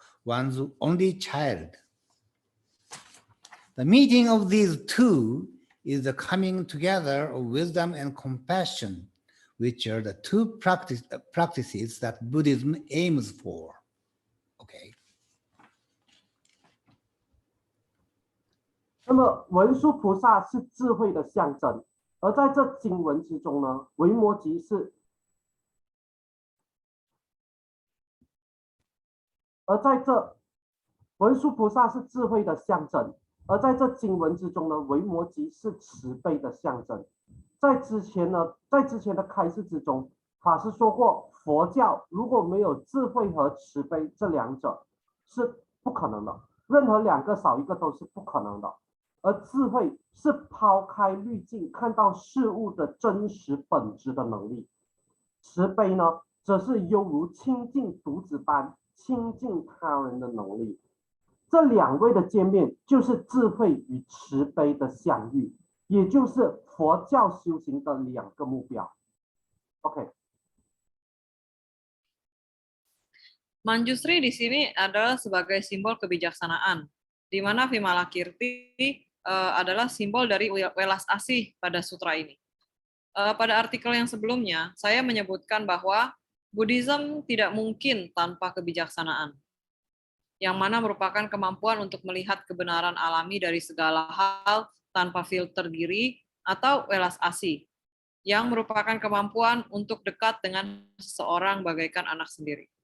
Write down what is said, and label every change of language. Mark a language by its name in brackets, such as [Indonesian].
[English] one's only child. The meeting of these two is the coming together of wisdom and compassion, which are the two practices that Buddhism aims for. Okay. [Chinese] 那么文殊菩萨是智慧的象征，而在这经文之中呢，维摩诘是，而在这文殊菩萨是智慧的象征，而在这经文之中呢，维摩诘是慈悲的象征。在之前的开示之中，法师说过，佛教如果没有智慧和慈悲这两者是不可能的，任何两个少一个都是不可能的。而智慧是抛开滤镜，看到事物的真实本质的能力。慈悲呢，则是犹如亲近独子般亲近他人的能力。这两位的见面，就是智慧与慈悲的相遇，也就是佛教修行的两个目标。 OK。 [Indonesian] Manjusri di sini adalah sebagai simbol kebijaksanaan, di mana Vimalakirti adalah simbol dari welas asih pada sutra ini. Pada artikel yang sebelumnya, saya menyebutkan bahwa Buddhism tidak mungkin tanpa kebijaksanaan, yang mana merupakan kemampuan untuk melihat kebenaran alami dari segala hal tanpa filter diri atau welas asih, yang merupakan kemampuan untuk dekat dengan seseorang bagaikan anak sendiri.